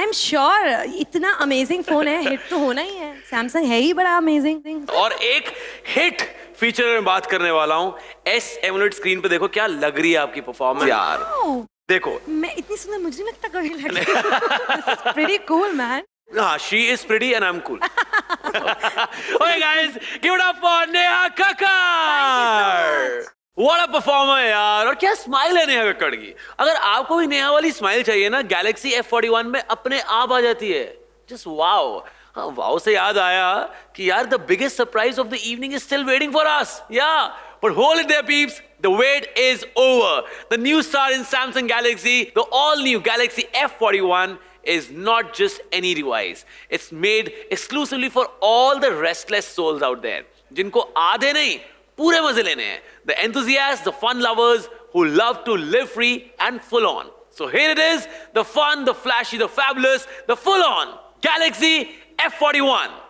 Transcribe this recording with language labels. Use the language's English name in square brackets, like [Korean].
[English] I am sure [Hindi] इतना amazing phone है hit तो होना ही है सैमसंग है ही बड़ा अमेजिंग और एक हिट फीचर में बात करने वाला हूँ S AMOLED स्क्रीन पे देखो क्या लग रही है आपकी परफॉर्मेंस यार देखो मैं इतनी सुंदर मुझे नहीं लगता कभी लग [English] Pretty cool man she is pretty and I'm cool. Okay guys, give it up for Neha Kakkar. What a performer [Hindi] यार और क्या स्माइल है नेहा कक्कड़ की अगर आपको भी नेहा वाली स्माइल चाहिए ना गैलेक्सी F41 में अपने आप आ जाती [English] है just wow [Hindi] वाओ से याद आया कि यार [English] The biggest surprise of the evening is still waiting for us yeah but hold it there peeps the wait is over the new star in Samsung Galaxy the all new Galaxy F41 is not just any device. It's made exclusively for all the restless souls out there. [Hindi] जिनको आधे नहीं पूरे मजे लेने हैं. [English] The enthusiasts, the fun lovers who love to live free and full on. So here it is, the fun, the flashy, the fabulous, the full on Galaxy F41.